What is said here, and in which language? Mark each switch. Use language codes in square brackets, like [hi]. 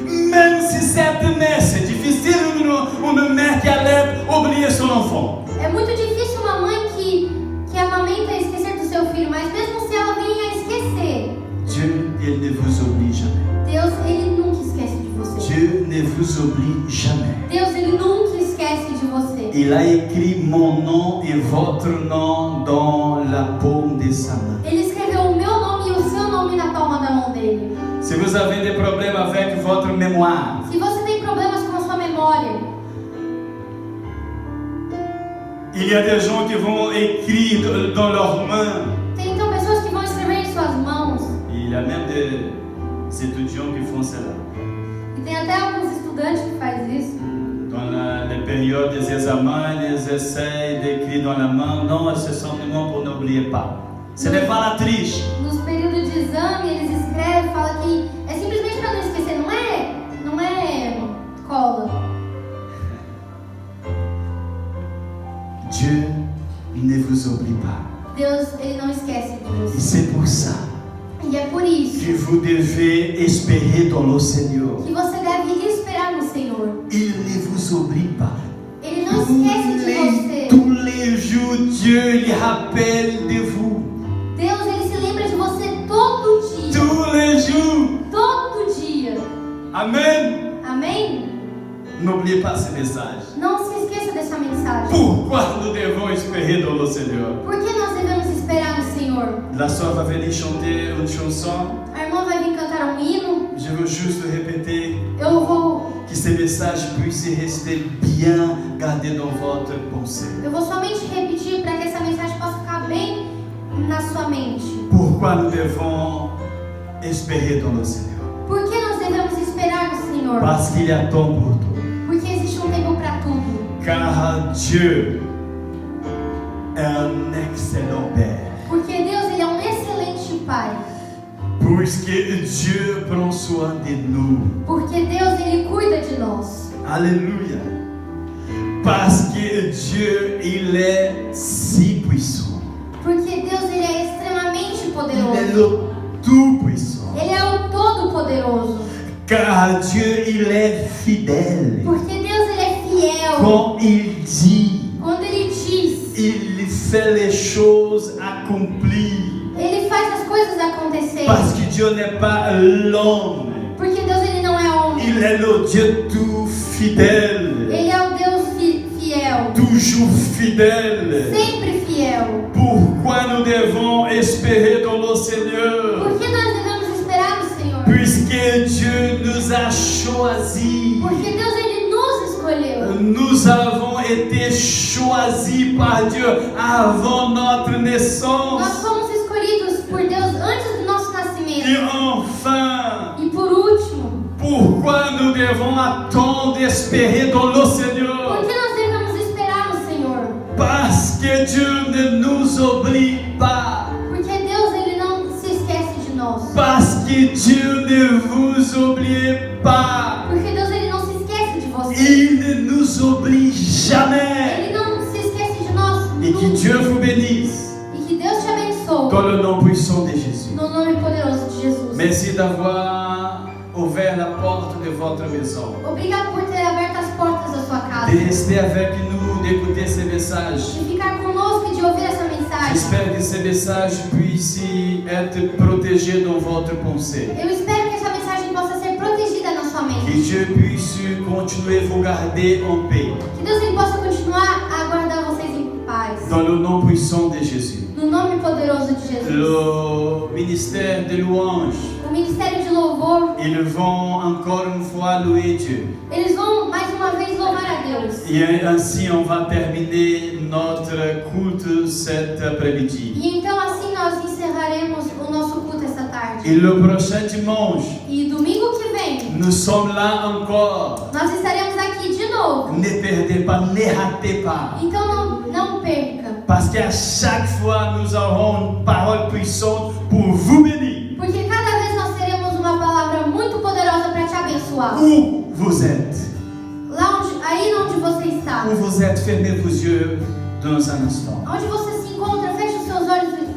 [fr] même si cette mère, c'est difficile, une mère qui allait oublier son enfant. [pt] é muito difícil uma mãe que amamenta esquecer do seu filho, mas mesmo se ela venha a esquecer, [fr] Dieu, il ne vous oublie jamais. [pt] Deus, Ele nunca esquece de você. [fr] Dieu ne vous oublie jamais. [pt] Deus, Ele nunca esquece de você. [fr] Il a écrit mon nom et votre nom dans la paume de sa main. [pt] Ele escreveu o meu nome e o seu nome na palma da mão dele. [fr] Si vous avez des problèmes avec votre mémoire, [pt] Se você tem problemas com a sua memória, [fr] il y a des gens qui vont écrire dans leurs mains. [pt] tem então pessoas que vão escrever em suas mãos. [fr] Il y a même des étudiants qui font cela. [pt] E tem até alguns estudantes que fazem isso. [fr] Dans les périodes des examens, ils essayent d'écrire dans la main. Non, c'est simplement pour n'oublier pas. Ce n'est pas la triche. [pt] Nos períodos de exame, eles escrevem, falam que é simplesmente para não esquecer, não é cola. [fr] Dieu ne vous oublie pas. [pt] Deus, Ele não esquece de você. [fr] c'est pour ça [pt] E é por isso [fr] que vous devez espérer dans le Seigneur. [pt] que você deve esperar no Senhor. [fr] Il ne vous oublie pas. [pt] Ele não esquece de você. [fr] Tous les jours, Dieu il rappelle de vous. [pt] Deus, Ele se lembra de você todo dia. [fr] Tous les jours. [pt] Todo dia. [fr] Amen. [pt] Amém? [fr] N'oubliez pas ce message. [pt] Não se esqueça dessa mensagem. [fr] Pourquoi nous devons espérer dans le Seigneur? [pt] Por que nós devemos esperar no Senhor? [fr] La soeur va venir chanter une chanson. [pt] A irmã vai vir cantar um hino. [fr] Je veux juste répéter [pt] Eu vou [fr] que ces messages puissent rester bien gardés dans votre pensée. [pt] somente repetir para que essa mensagem possa ficar bem na sua mente. [fr] Pourquoi nous devons espérer dans le Seigneur? [pt] Por que nós devemos esperar no Senhor? [fr] Parce qu'il y a temps pour tout. [pt] Porque existe um tempo para tudo. [fr] Car Dieu est un excellent Père. [pt] Porque Deus, Ele é um excelente Pai. [fr] Puisque Dieu prend soin de nous. [pt] Porque Deus, Ele cuida de nós. [fr] Alléluia. Parce que Dieu, il est si puissant. [pt] Porque Deus, Ele é extremamente [fr] Il est [pt] poderoso. [fr] le tout-puissant. [pt] Ele é o Todo-Poderoso. [fr] Car Dieu, il est fidèle. [pt] Porque Deus, Ele é fiel. [fr] Quand il dit, [pt] Quando Ele diz, [fr] il fait les choses accomplies. [pt] Ele faz as coisas acontecerem. [fr] Parce que Dieu n'est pas l'homme. [pt] Porque Deus, Ele não é homem. [fr] Il est le Dieu tout fidèle. [pt] Ele é o Deus fiel. [fr] Toujours fidèle. [pt] Sempre fiel. [fr] Pourquoi nous devons espérer dans le Seigneur? [pt] Por que nós devemos esperar no Senhor? [fr] Puisque Dieu nous a choisis. [pt] Porque Deus, Ele nos escolheu. [fr] Nous avons été choisis par Dieu avant notre [pt] Nós [fr] naissance. [pt] fomos escolhidos por Deus antes do nosso [fr] Et [pt] nascimento. [fr] enfin, [pt] E por último, [fr] pourquoi nous devons attendre d'espérer dans le [pt] por [fr] Seigneur? [pt] que nós devemos esperar no Senhor? [fr] Parce que Dieu ne nous oublie pas. [pt] Porque Deus, Ele não se esquece de nós. [fr] Parce que Dieu ne vous oublie pas. [pt] Porque Deus, Ele não se esquece de você. [fr] Il ne nous oublie jamais. [pt] Ele não se esquece de nós [fr] Et que [pt] nunca. [fr] Dieu vous bénisse [pt] E que Deus te abençoe. [fr] dans le nom puissant de Jésus. [pt] No nome poderoso de Jesus. [fr] Merci d'avoir ouvert la porte de votre maison. [pt] Obrigado por ter aberto as portas da sua casa. [fr] De rester avec nous, d'écouter ces messages. [pt] De ficar conosco e de ouvir essa mensagem. [fr] J'espère que ces messages puissent être protégés dans votre pensée. [pt] Eu espero que essa mensagem possa ser protegida na sua [fr] Que [pt] mente. [fr] Dieu puisse continuer à vous garder en paix. [pt] Que Deus, Ele possa continuar a guardar vocês em paz. [fr] Dans le nom puissant de Jésus. [pt] No nome poderoso de Jesus. [fr] Le ministère de louange, [pt] O ministério de louvor, [fr] ils vont encore une fois louer Dieu. [pt] eles vão mais uma vez louvar a Deus. [fr] Et ainsi, on va terminer notre culte cet après-midi. [pt] E então assim nós encerraremos o nosso culto esta tarde. [fr] Et le prochain dimanche, [pt] E domingo que vem, [fr] nous sommes là encore. [pt] nós estaremos aqui de novo. [fr] Ne perdez pas, ne ratez pas. [pt] Então não perca. [fr] Parce qu'à chaque fois, nous aurons une parole puissante pour vous bénir. [pt] Porque cada vez nós teremos uma palavra muito poderosa para te abençoar. [fr] Où vous êtes, [pt] Aí onde você está. [fr] où vous êtes, fermez vos yeux dans un instant. [pt] Onde você se encontra, feche os seus olhos